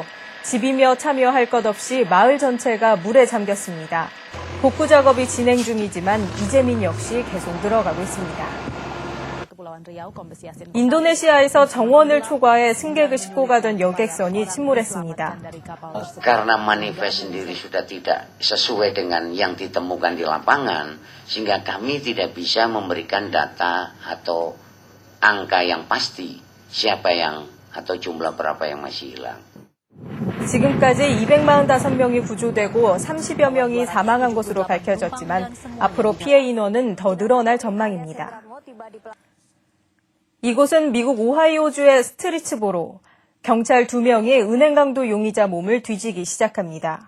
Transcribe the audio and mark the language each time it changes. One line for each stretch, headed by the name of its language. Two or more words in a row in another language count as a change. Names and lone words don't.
Korean: 집이며 차며 것 없이 마을 전체가 물에 잠겼습니다. 복구 작업이 진행 중이지만 이재민 역시 계속 늘어가고 있습니다. 인도네시아에서 정원을 초과해 승객을 싣고 가던 여객선이 침몰했습니다.
Indonesian: Karena manifest sendiri sudah tidak sesuai dengan yang ditemukan di lapangan, sehingga kami tidak bisa memberikan data atau angka yang pasti siapa yang atau jumlah berapa yang masih hilang.
Korean: 지금까지 245명이 구조되고 30여 명이 사망한 것으로 밝혀졌지만 앞으로 피해 인원은 더 늘어날 전망입니다. 이곳은 미국 오하이오주의 스트리츠보로 경찰 2명이 은행 강도 용의자 몸을 뒤지기 시작합니다.